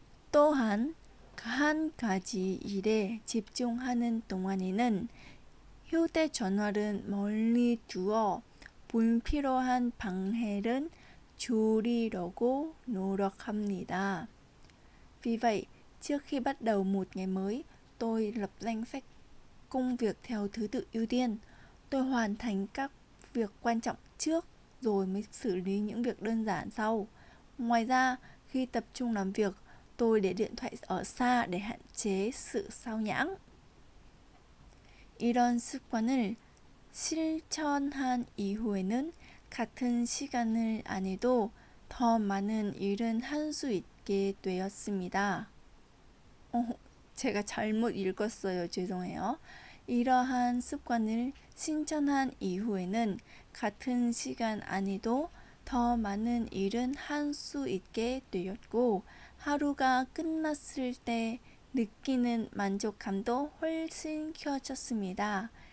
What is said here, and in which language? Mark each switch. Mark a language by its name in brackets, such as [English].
[Korean] 또한 한 가지 일에 집중하는 동안에는 휴대전화를 멀리 두어 불필요한 방해를 줄이려고 노력합니다. [Vietnamese] Vì vậy, trước khi bắt đầu một ngày mới, tôi lập danh sách công việc theo thứ tự ưu tiên. Tôi hoàn thành các việc quan trọng trước rồi mới xử lý những việc đơn giản sau. Ngoài ra, khi tập trung làm việc, tôi để điện thoại ở xa để hạn chế sự sao nhãng. [Korean] 이런 습관을 실천한 이후에는 같은 시간을 안 해도 더 많은 일은 할 수 있게 되었습니다. 제가 잘못 읽었어요. 죄송해요. 이러한 습관을 실천한 이후에는 같은 시간 안에도 더 많은 일은 할 수 있게 되었고 하루가 끝났을 때 느끼는 만족감도 훨씬 커졌습니다.